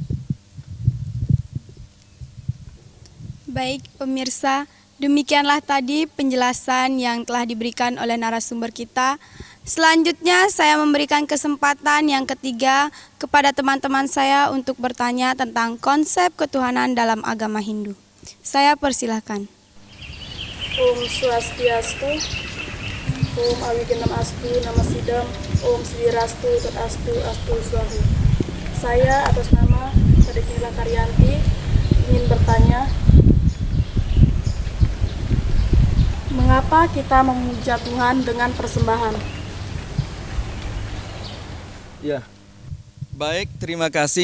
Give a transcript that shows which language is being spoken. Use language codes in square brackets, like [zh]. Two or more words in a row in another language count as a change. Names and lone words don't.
[id] Baik pemirsa, demikianlah tadi penjelasan yang telah diberikan oleh narasumber kita. Selanjutnya saya memberikan kesempatan yang ketiga kepada teman-teman saya untuk bertanya tentang konsep ketuhanan dalam agama Hindu. Saya persilahkan. [sa] Om Swastiastu, Om Awigenam Astu, Nama Sidam, Om Swirastu, Tat Astu, Astu Swahu. [id] Saya atas nama Kadekila Karyanti ingin bertanya, mengapa kita memuja Tuhan dengan persembahan? Ya. Baik, terima kasih.